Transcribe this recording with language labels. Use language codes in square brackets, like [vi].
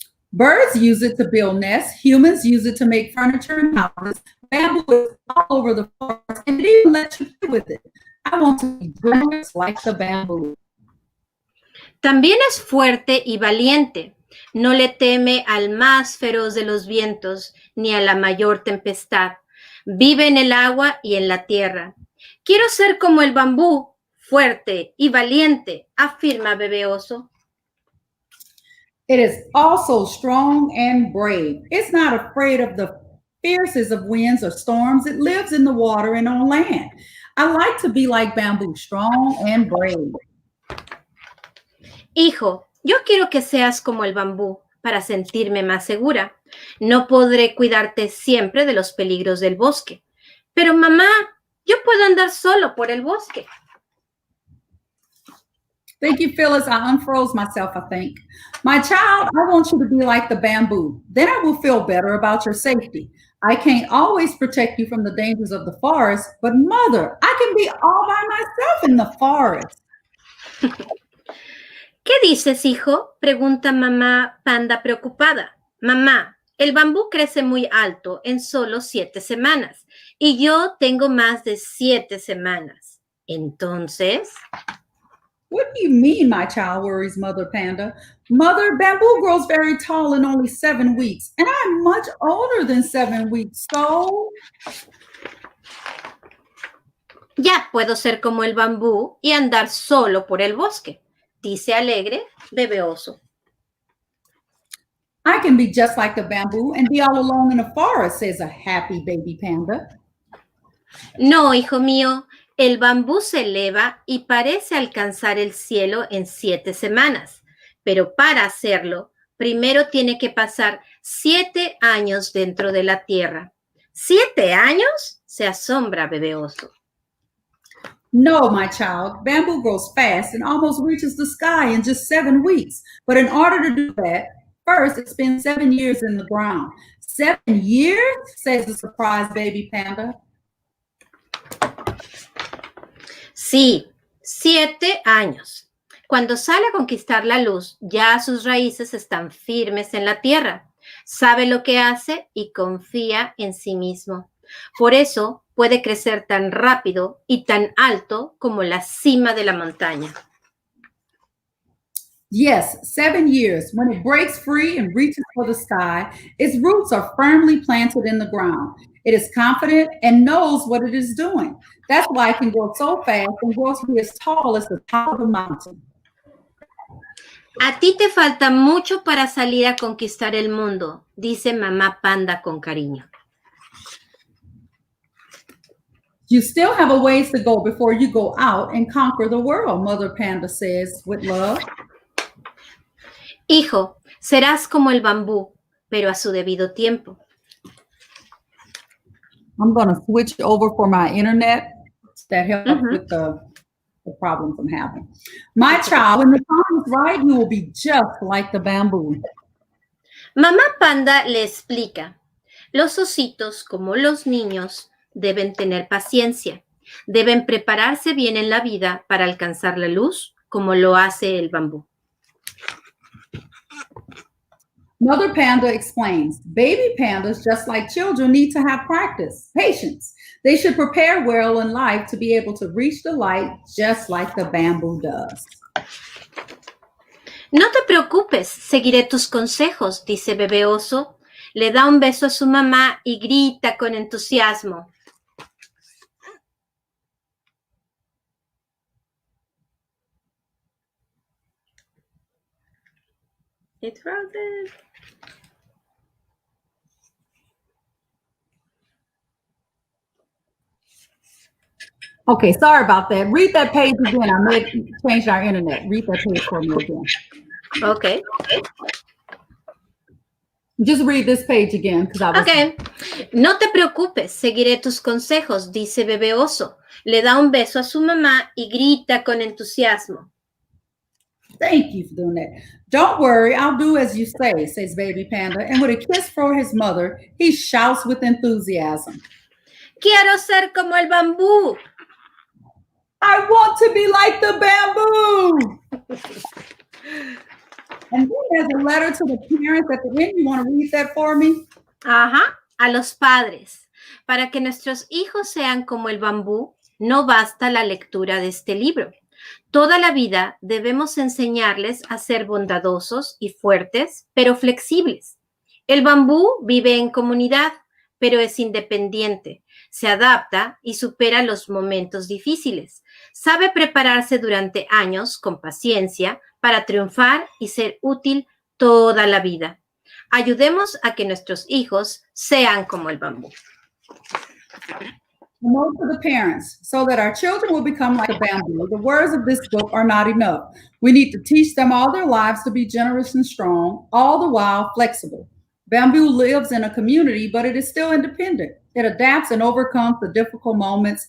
[en] Birds use it to build nests. Humans use it to make furniture and houses. Bamboo is all over the forest, and it even lets you play with it. I want to be generous like the bamboo. [es] También es fuerte y valiente. No le teme al más feroz de los vientos ni a la mayor tempestad. Vive en el agua y en la tierra. Quiero ser como el bambú, fuerte y valiente, afirma bebé oso. [en] It is also strong and brave. It's not afraid of the fiercest of winds or storms. It lives in the water and on land. I like to be like bamboo, strong and brave. [es] Hijo, yo quiero que seas como el bambú para sentirme más segura. No podré cuidarte siempre de los peligros del bosque. Pero mamá, yo puedo andar solo por el bosque. [en] Thank you, Phyllis. I unfroze myself, I think. My child, I want you to be like the bamboo. Then I will feel better about your safety. I can't always protect you from the dangers of the forest, but mother, I can be all by myself in the forest. [es] ¿Qué dices, hijo? Pregunta mamá panda preocupada. Mamá, el bambú crece muy alto en solo 7 semanas y yo tengo más de 7 semanas. Entonces... [en] What do you mean, my child, worries Mother Panda? Mother, bamboo grows very tall in only 7 weeks, and I'm much older than 7 weeks, so... [es] Ya puedo ser como el bambú y andar solo por el bosque, dice alegre bebé oso. [en] I can be just like the bamboo and be all alone in the forest, says a happy baby panda. [es] No, hijo mío, el bambú se eleva y parece alcanzar el cielo en 7 semanas, pero para hacerlo, primero tiene que pasar 7 años dentro de la tierra. ¿7 años? Se asombra bebé oso. [en] No, my child, bamboo grows fast and almost reaches the sky in just 7 weeks. But in order to do that, first it spends 7 years in the ground. 7 years, says the surprised baby panda. [es] Sí, 7 años. Cuando sale a conquistar la luz, ya sus raíces están firmes en la tierra. Sabe lo que hace y confía en sí mismo. Por eso puede crecer tan rápido y tan alto como la cima de la montaña. [en] Yes, 7 years. When it breaks free and reaches for the sky, its roots are firmly planted in the ground. It is confident and knows what it is doing. That's why it can grow so fast and grow to be as tall as the top of the mountain. [es] A ti te falta mucho para salir a conquistar el mundo, dice mamá panda con cariño. [en] You still have a ways to go before you go out and conquer the world, Mother Panda says with love. [es] Hijo, serás como el bambú, pero a su debido tiempo. [en] I'm going to switch over for my internet. That helps with the problems I'm having. My child, when the time is right, you will be just like the bamboo. [es] Mamá panda le explica. Los ositos, como los niños, deben tener paciencia. Deben prepararse bien en la vida para alcanzar la luz, como lo hace el bambú. [en] Mother Panda explains, baby pandas, just like children, need to have practice, patience. They should prepare well in life to be able to reach the light just like the bamboo does. [es] No te preocupes, seguiré tus consejos, dice bebé oso. Le da un beso a su mamá y grita con entusiasmo. [en] It frozen. Okay, sorry about that. Read that page again. I may have changed our internet. Read that page for me again. Okay. Just read this page again. Okay. [es] No te preocupes, seguiré tus consejos, dice bebé oso. Le da un beso a su mamá y grita con entusiasmo. [en] Thank you for doing that. Don't worry, I'll do as you say, says baby panda. And with a kiss for his mother, he shouts with enthusiasm. [es] Quiero ser como el bambú. [en] I want to be like the bamboo. And then there's a letter to the parents at the end. You want to read that for me? [es] Ajá, a los padres. Para que nuestros hijos sean como el bambú, no basta la lectura de este libro. Toda la vida debemos enseñarles a ser bondadosos y fuertes, pero flexibles. El bambú vive en comunidad, pero es independiente. Se adapta y supera los momentos difíciles. Sabe prepararse durante años con paciencia para triunfar y ser útil toda la vida. Ayudemos a que nuestros hijos sean como el bambú. [en] Promote to the parents so that our children will become like a bamboo. The words of this book are not enough. We need to teach them all their lives to be generous and strong, all the while flexible. Bamboo lives in a community, but it is still independent. It adapts and overcomes the difficult moments.